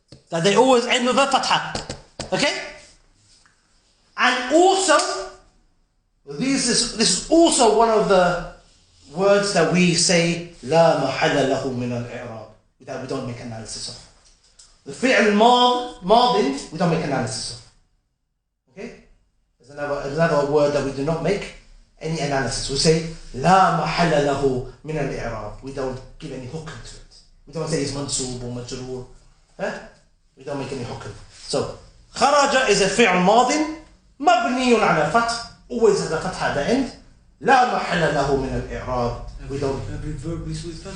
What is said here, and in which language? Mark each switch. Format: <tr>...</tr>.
<en>That they always end with a fatha. Okay? And also, this is also one of the words that we say,</en> <ar>لا محل له من الإعراب,</ar> <en>that we don't make analysis of. The fi'l madin, we don't make analysis of. Okay? There's another word that we do not make any analysis. We say,</en> <ar>لا محل له من الإعراب.</ar> <en>We don't give any hukm to it. We don't say it's mansoob or majroor. We don't make any hukm. So, kharaja is a fi'l madin, mabniyun ala fath, always has a fath at the end.</en> <ar>لا محل له من الإعراب.</ar> <en>We don't. Every verb is with fath?</en>